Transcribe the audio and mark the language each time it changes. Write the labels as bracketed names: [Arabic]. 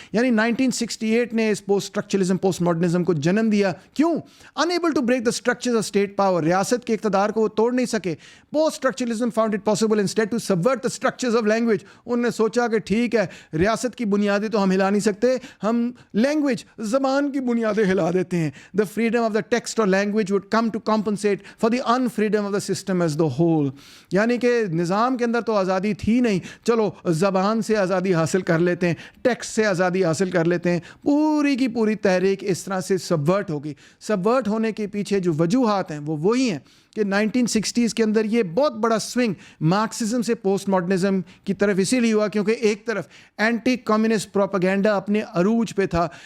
[Urdu] یعنی 1968 نے اس post structuralism, post modernism کو جنم دیا. کیوں؟ [English] enable to break the structures of state power, [Urdu] ریاست کے اقتدار کو وہ توڑ نہیں سکے. [English] Post structuralism found it possible instead to support the structures of language. [Urdu] انہوں نے سوچا کہ ٹھیک ہے، ریاست کی بنیادیں تو ہم ہلا نہیں سکتے، ہم لینگویج، زبان کی بنیادیں ہلا دیتے ہیں. [English] The freedom of the text اور language would come to compensate for the unfreedom of the system as the whole. [Urdu] یعنی کہ نظام کے اندر تو آزادی تھی نہیں، چلو زبان سے آزادی حاصل کر لیتے ہیں، ٹیکسٹ سے آزادی حاصل کر لیتے ہیں. پوری کی پوری تحریک اس طرح سے سبورٹ ہوگی. سبورٹ ہونے کے پیچھے جو وجوہات ہیں وہ وہی ہیں کہ 1960s کے اندر یہ بہت بڑا سوئنگ مارکسزم سے پوسٹ ماڈرنزم کی طرف اسی لیے ہوا کیونکہ ایک طرف اینٹی کمیونسٹ پروپیگنڈا اپنے عروج پہ تھا.